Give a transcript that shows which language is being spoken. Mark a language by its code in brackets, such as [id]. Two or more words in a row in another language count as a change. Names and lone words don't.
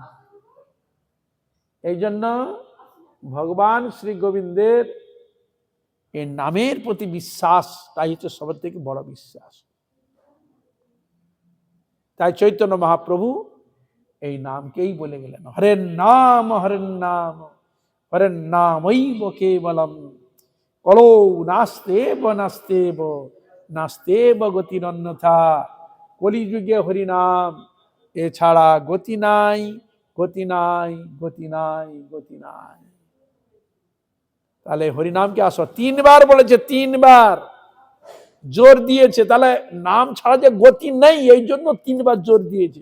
[bn] এই জন্য ভগবান শ্রী গোবিন্দের এই নামের প্রতি বিশ্বাস, তাই হচ্ছে সবার থেকে বড় বিশ্বাস। তাই চৈতন্য মহাপ্রভু এই নামকেই বলে গেলেন, [sa] হরের নাম, হরের নাম, হরের নামৈব কেবলম, কলৌ নাস্তেব নাস্তেব নাস্তেব গতিরন্যথা। [bn] কলিযুগে হরিনাম এছাড়া গতি নাই, গতি নাই, গতি নাই, গতি নাই। তাহলে হরিনামকে আসো, 3 বার বলেছে, 3 বার জোর দিয়েছে। তাহলে নাম ছাড়া যে গতি নেই, এই জন্য 3 বার জোর দিয়েছে।